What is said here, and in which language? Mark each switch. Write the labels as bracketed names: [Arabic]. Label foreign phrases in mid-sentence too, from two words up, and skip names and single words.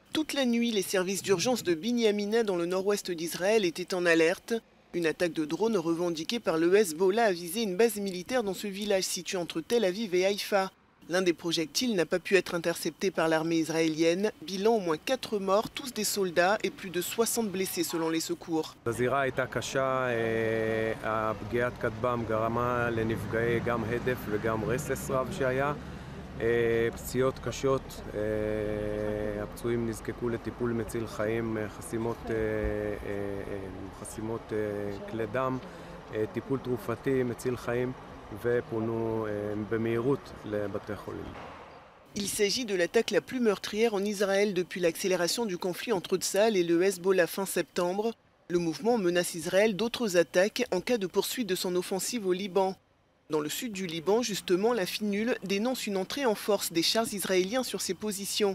[French] Toute la nuit, les services d'urgence de Binyamina dans le nord-ouest d'Israël étaient en alerte. Une attaque de drone revendiquée par le Hezbollah a visé une base militaire dans ce village situé entre Tel Aviv et Haïfa. L'un des projectiles n'a pas pu être intercepté par l'armée israélienne. Bilan au moins 4 morts, tous des soldats, et plus de 60 blessés selon les secours. [Hebrew] פציעות קשות, הפצועים נזקקו לטיפול מציל חיים, חסימות כלי דם, טיפול תרופתי מציל חיים ופונו במהירות לבתי חולים. [French] Il s'agit de l'attaque la plus meurtrière en Israël depuis l'accélération du conflit entre Tsahal et le Hezbollah fin septembre. Le mouvement menace Israël d'autres attaques en cas de poursuite de son offensive au Liban. Dans le sud du Liban, justement, la FINUL dénonce une entrée en force des chars israéliens sur ses positions.